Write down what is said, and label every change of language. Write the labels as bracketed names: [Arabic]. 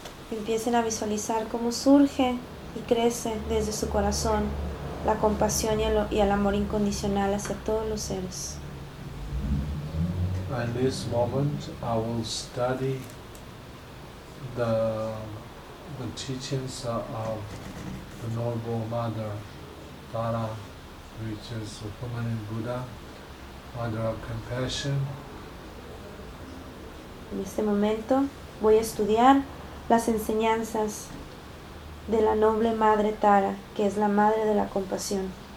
[Spanish] Empiecen a visualizar cómo surge y crece desde su corazón la compasión y el amor incondicional hacia todos los seres. [English] In this moment, I will study the teachings of the Noble Mother Tara, which is a permanent Buddha, Mother of Compassion. [Spanish] En este momento voy a estudiar las enseñanzas de la noble madre Tara, que es la madre de la compasión.